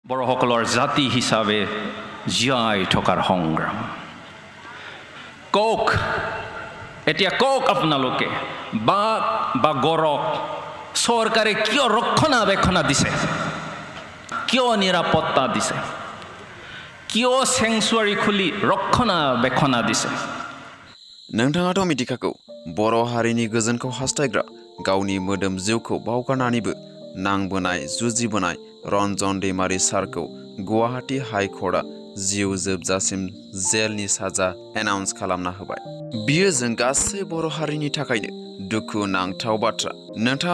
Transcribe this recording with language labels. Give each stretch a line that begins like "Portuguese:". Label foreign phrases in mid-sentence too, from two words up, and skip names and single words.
Assamese: বড়সকলৰ জাতি হিচাপে জীয়াই থকাৰ সংগ্ৰাম কওক এতিয়া কওক আপোনালোকে বাঘ বা গড়ক চৰকাৰে কিয় ৰক্ষণাবেক্ষণ দিছে কিয় নিৰাপত্তা দিছে কিয় চেংচুৱাৰী খুলি ৰক্ষণাবেক্ষণ দিছে
Bodo: नोंथाङाथ' मिथिखागौ बर' हारिनि गोजोनखौ हास्थायग्रा गावनि मोदोम जिउखौ बावगारनानैबो नांबोनाय जुजिबोनाय रन्जन दैमारि सारखौ गुवाहाटी हाइकर्टआ जिउ जोबजासिम जेलनि साजा एनाउन्स खालामना होबाय बियो जों गासै बर' हारिनि थाखायनो दुखु नांथाव बाथ्रा नोंथाङा